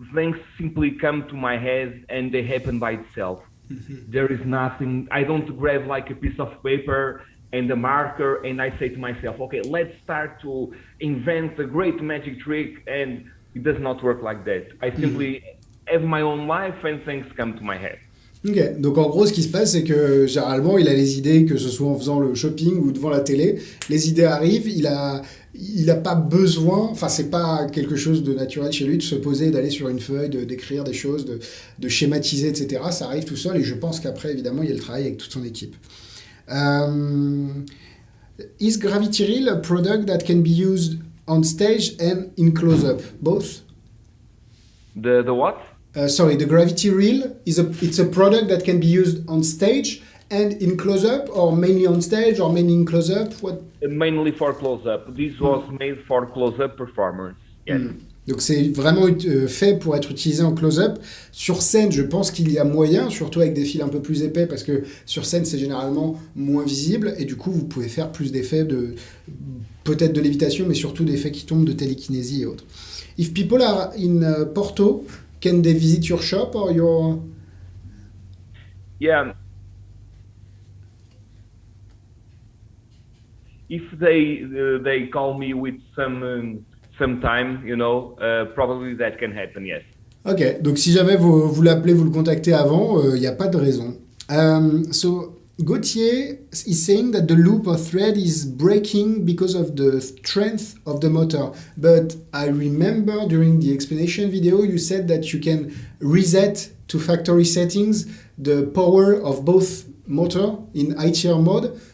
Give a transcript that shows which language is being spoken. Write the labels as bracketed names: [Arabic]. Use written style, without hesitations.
[English] Things simply come to my head and they happen by itself. There is nothing. I don't grab like a piece of paper and a marker and I say to myself, okay, let's start to invent a great magic trick, and it does not work like that. I simply have my own life and things come to my head. [French] Ok, donc en gros, ce qui se passe, c'est que généralement, il a les idées, que ce soit en faisant le shopping ou devant la télé, les idées arrivent, il a pas besoin, enfin, c'est pas quelque chose de naturel chez lui de se poser, d'aller sur une feuille, d'écrire des choses, de schématiser, etc. Ça arrive tout seul et je pense qu'après, évidemment, il y a le travail avec toute son équipe. [English] Um, is Gravity Reel a product that can be used on stage and in close-up? Both? The what? Sorry, the Gravity Reel it's a product that can be used on stage and in close-up, or mainly on stage, or mainly in close-up. What? Mainly for close-up. This was made for close-up performers. Yes. [French] Donc c'est vraiment fait pour être utilisé en close-up. Sur scène, je pense qu'il y a moyen, surtout avec des fils un peu plus épais, parce que sur scène, c'est généralement moins visible, et du coup, vous pouvez faire plus d'effets, peut-être de lévitation, mais surtout d'effets qui tombent, de télékinésie et autres. [English] If people are in Porto, can they visit your shop or your... Yeah. If they call me with some time, probably that can happen, yes. [French] Ok, donc si jamais vous l'appelez, vous le contactez avant, il n'y a pas de raison. [English] So Gauthier is saying that the loop or thread is breaking because of the strength of the motor. But I remember during the explanation video, you said that you can reset to factory settings the power of both motor in ITR mode.